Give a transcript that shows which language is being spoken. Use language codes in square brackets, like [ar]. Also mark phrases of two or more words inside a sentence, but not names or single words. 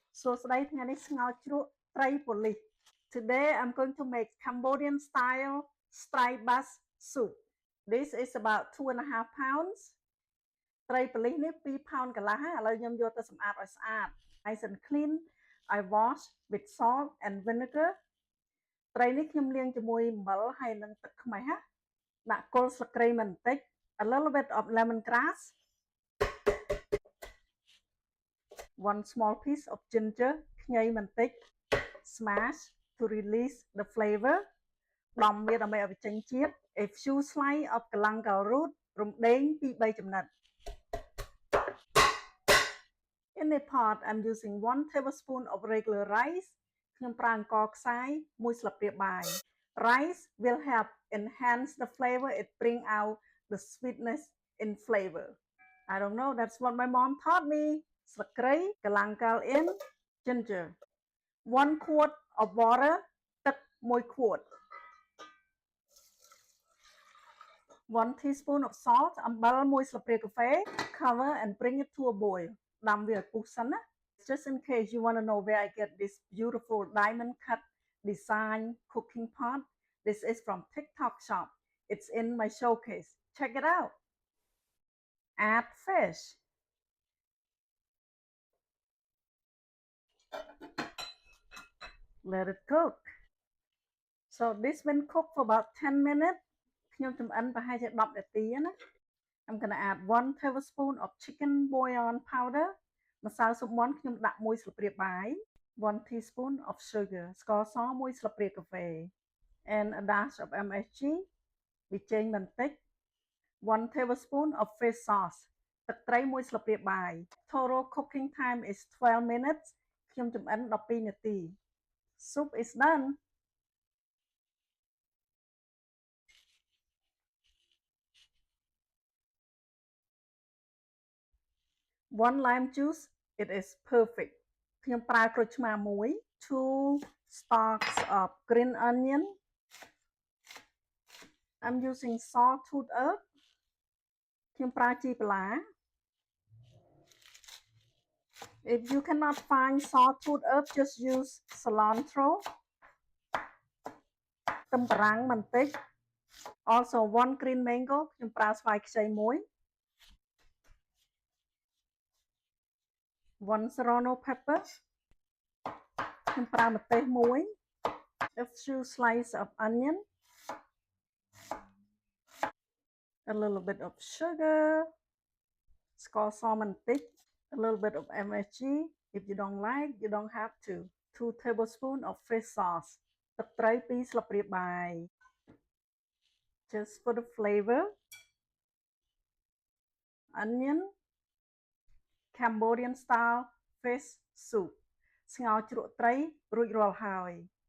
[km] សួស្តីថ្ងៃនេះស្ងោរជ្រក់ត្រីប៉ូលីស [en] Today I'm going to make Cambodian style striped bass soup. This is about 2.5 pounds. [km] ត្រីប៉ូលីសនេះ2 pound កន្លះហើយឥឡូវខ្ញុំយកទៅសម្អាតឲ្យស្អាត [en] Nice and clean. I wash with salt and vinegar. [km] ត្រីនេះខ្ញុំលាងជាមួយអំបិលហើយនិងទឹកខ្មេះណាដាក់គល់ស្លឹកគ្រៃបន្តិច [en] A little bit of lemongrass. 1 small piece of ginger [km] ខ្ញីបន្តិច [en] smash to release the flavor [km] ដំវាដើម្បីឲ្យបញ្ចេញជាតិ [en] A few slices of galangal root [km] រំដេង 2-3 ចំណិត [en] In a pot I'm using 1 tablespoon of regular rice [km] ខ្ញុំប្រើអង្ករខ្សាយ1ស្លាបព្រាបាយ [en] Rice will help enhance the flavor. It bring out the sweetness in flavor. I don't know, that's what my mom taught me. [km] ស្លឹកគ្រៃ [en] galangal in ginger 1 quart of water [km] ទឹក1ខួដ [en] 1 teaspoon of salt [km] អំបិល1ស្លាបព្រាកាហ្វេ [en] Cover and bring it to a boil [km] ដាំវាឲ្យពុះសិនណា [en] Just in case you want to know where I get this beautiful diamond cut design cooking pot, this is from TikTok shop. It's in my showcase. Check it out. Add fish. Let it cook. So this been cooked for about 10 minutes. [km] ខ្ញុំចម្អិនប្រហែលជា10នាទីណា [en] I'm gonna add 1 tablespoon of chicken bouillon powder. [km] ម្សៅស៊ុបមាន់ខ្ញុំដាក់1ស្លាបព្រាបាយ [en] 1 teaspoon of sugar [km] ស្ករស1ស្លាបព្រាកាហ្វេ [en] and a dash of MSG [km] ប៊ីចេងបន្តិច [en] 1 tablespoon of fish sauce [km] ទឹកត្រី1ស្លាបព្រាបាយ [en] Total cooking time is 12 minutes [km] ខ្ញុំចម្អិន12នាទី [en] Soup is done. One lime juice, it is perfect. [km] ខ្ញុំប្រើក្រូចឆ្មាមួយ [en] 2 stalks of green onion. I'm using sawtooth herb. [km] ខ្ញុំប្រើជីបន្លា [en] If you cannot find sawtooth herb, just use cilantro. [km] ខ្ទឹមបារាំងបន្តិច [en] Also 1 green mango. [km] ខ្ញុំប្រើស្វាយខ្ចីមួយ [en] 1 serrano pepper [km] ខ្ញុំប្រើម្ទេសមួយ [en] A few slices of onion, a little bit of sugar [km] ស្ករសបន្តិច [en] A little bit of MSG. If you don't like, you don't have to. 2 tablespoons of fish sauce [km] ទឹកត្រី2ស្លាបព្រាបាយ [en] Just for the flavor. Onion Cambodian style fish soup [km] ស្ងោរជ្រក់ត្រីរួចរាល់ហើយ